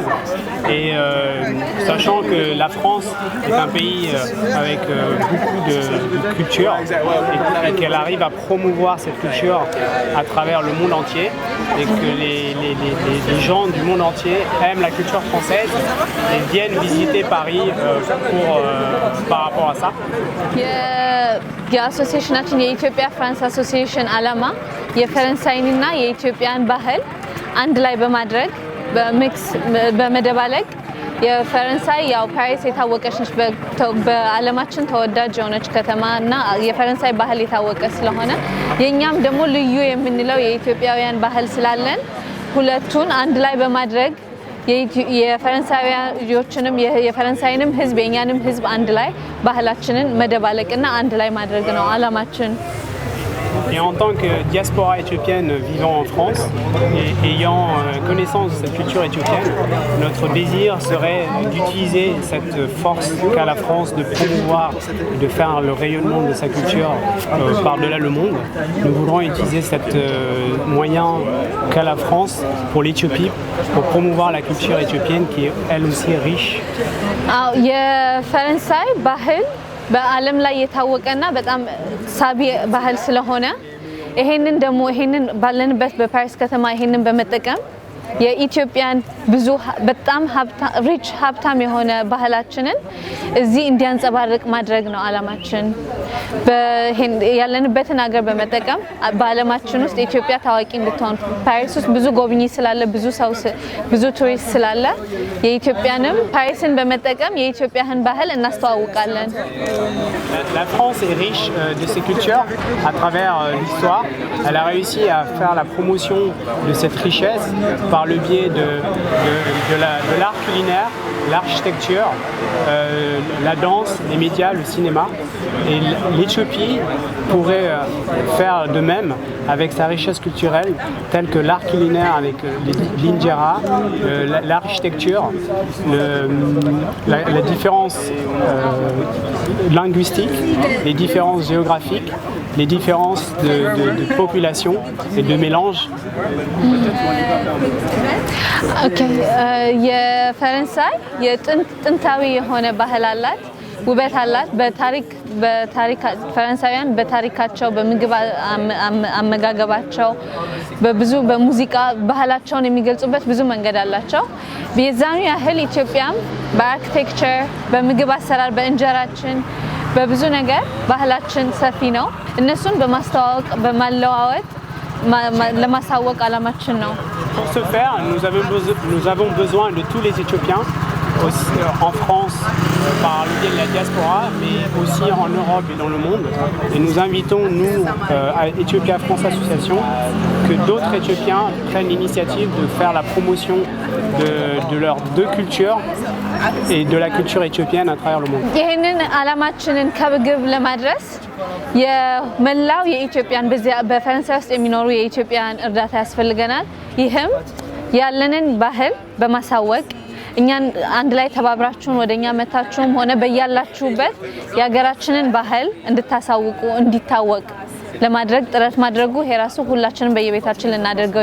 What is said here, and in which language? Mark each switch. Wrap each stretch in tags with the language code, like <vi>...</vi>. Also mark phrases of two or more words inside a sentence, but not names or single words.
<fr>Et sachant que la France est un pays avec beaucoup de culture et qu'elle arrive à promouvoir cette culture à travers le monde entier et que les gens du monde entier aiment la culture française et viennent visiter Paris par rapport à ça.</fr> <am>የአሶሲዬሽናችን የኢትዮጵያ ፍራንስ አሶሲዬሽን ዓላማ የፈረንሳይንና የኢትዮጵያን ባህል አንድ ላይ በማድረግ በሚክስ በመደባለቅ የፈረንሳይ ያው ፓሪስ የታወቀች ነች በዓለማችን ተወዳጅ የሆነች ከተማና የፈረንሳይ ባህል የታወቀ ስለሆነ የኛም ደግሞ ልዩ የምንለው የኢትዮጵያውያን ባህል ስላለን ሁለቱን አንድ ላይ በማድረግ የፈረንሳይዎችንም የፈረንሳይንም ህዝብ የኛንም ህዝብ አንድ ላይ ባህላችንን መደባለቅና አንድ ላይ ማድረግ ነው ዓላማችን።</am> <fr>Et en tant que diaspora éthiopienne vivant en France et ayant connaissance de cette culture éthiopienne, notre désir serait d'utiliser cette force qu'a la France de promouvoir et de faire le rayonnement de sa culture par-delà le monde. Nous voudrons utiliser ce moyen qu'a la France pour l'Éthiopie, pour promouvoir la culture éthiopienne qui est elle aussi riche.</fr> <am>የፈረንሳይ ባህል በዓለም ላይ የታወቀና በጣም ሳቢ ባህል ስለሆነ ይሄንን ባለንበት በፓሪስ ከተማ ይሄንን በመጠቀም የኢትዮጵያን ብዙ በጣም ሀብታም የሆነ ባህላችንን እዚህ እንዲያንጸባርቅ ማድረግ ነው ዓላማችን። ያለንበትን ሀገር በመጠቀም በዓለማችን ውስጥ ኢትዮጵያ ታዋቂ እንድትሆን ፓሪስ ውስጥ ብዙ ጎብኚ ስላለ ብዙ ቱሪስት ስላለ የኢትዮጵያንም ፓሪስን በመጠቀም የኢትዮጵያን ባህል እናስተዋውቃለን።</am> <fr>La France est riche de ses cultures à travers l'histoire. Elle a réussi à faire la promotion de cette richesse par le biais de l'art culinaire, l'architecture, la danse, les médias, le cinéma. Et l'Éthiopie pourrait faire de même avec sa richesse culturelle, telle que l'art culinaire avec l'injera, l'architecture, la différence linguistique, les différences géographiques, les différences de population et de mélange.</fr> <am>የፈረንሳይ የጥንታዊ የሆነ ባህል አላት። ውበት አላት። በታሪክ ፈረንሳውያን በታሪካቸው በምግብ አመጋገባቸው በብዙ በሙዚቃ ባህላቸውን የሚገልጹበት ብዙ መንገድ አላቸው። የዛኑ ያህል ኢትዮጵያም በአርኪቴክቸር በምግብ አሰራር በእንጀራችን በብዙ ነገር ባህላችን ሰፊ ነው። እነሱን በማስተዋወቅ በማለዋወጥ ለማሳወቅ አላማችን ነው።</am> <fr>Pour ce faire, nous avons besoin de tous les Éthiopiens en France par le biais de la diaspora, mais aussi en Europe et dans le monde. Et nous invitons, nous, à Ethiopia France Association, que d'autres Éthiopiens prennent l'initiative de faire la promotion de leurs deux cultures et de la culture éthiopienne à travers le monde.</fr> <am>ይህንን አላማችንን ከግብ ለማድረስ የመላው የኢትዮጵያን በፈረንሳይ ውስጥ የሚኖሩ የኢትዮጵያን እርዳታ ያስፈልገናል። ይህም ያለንን ባህል በማሳወቅ እኛን አንድ ላይ ተባብራችሁን ወደኛ መታችሁም ሆነ በያላችሁበት የሀገራችንን ባህል እንድታሳውቁ እንዲታወቅ ለማድረግ ጥረት ማድረጉ የራሱ ሁላችንም በየቤታችን ልናደርገው</am>